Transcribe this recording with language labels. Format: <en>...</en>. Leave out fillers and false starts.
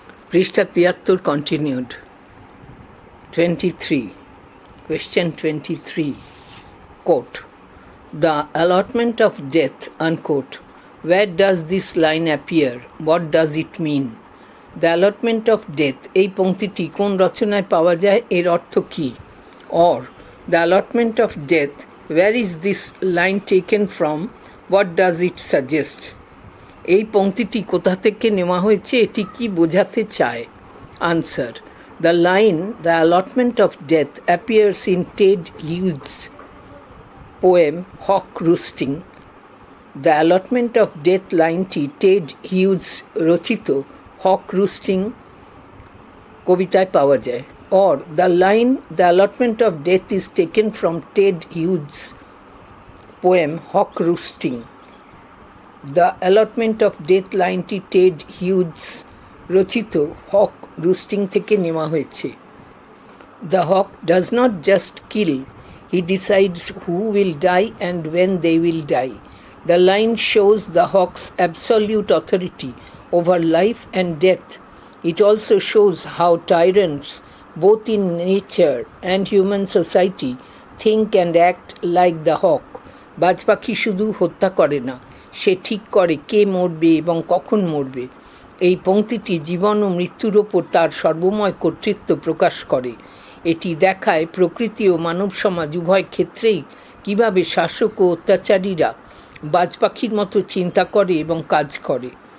<bn>পৃষ্ঠা ৭৩ continued.</bn> <en>23. Question 23. Quote, the allotment of death, unquote. Where does this line appear? What does it mean? The allotment of death,</en> <bn>এই পংক্তিটি কোন রচনায় পাওয়া যায়, এর অর্থ কী?</bn> <en>Or, the allotment of death, where is this line taken from? What does it suggest?</en> <bn>এই পংক্তিটি কোথা থেকে নেওয়া হয়েছে, এটি কি বোঝাতে চায়?</bn> <en>Answer. The line, the allotment of death, appears in Ted Hughes' poem Hawk Roosting. The allotment of death</en> <bn>লাইনটি টেড হিউজ রচিত হক রুস্টিং কবিতায় পাওয়া যায়।</bn> <en>Or the line, the allotment of death is taken from Ted Hughes' poem Hawk Roosting. The allotment of death</en> <bn>লাইনটি Ted huge রচিত হক রুস্টিং থেকে নেওয়া হয়েছে।</bn> <en>The hawk does not just kill, he decides who will die and when they will die. The line shows the hawk's absolute authority over life and death. It also shows how tyrants, both in nature and human society, think and act like the hawk.</en> <bn>বাজ পাখি শুধু হত্যা করে না, সে ঠিক করে কে মরবে এবং কখন মরবে। এই পংক্তিটি জীবন ও মৃত্যুর ওপর তার সর্বময় কর্তৃত্ব প্রকাশ করে। এটি দেখায় প্রকৃতি ও মানব সমাজ উভয় ক্ষেত্রেই কীভাবে শাসক ও অত্যাচারীরা বাজ পাখির মতো চিন্তা করে এবং কাজ করে।</bn>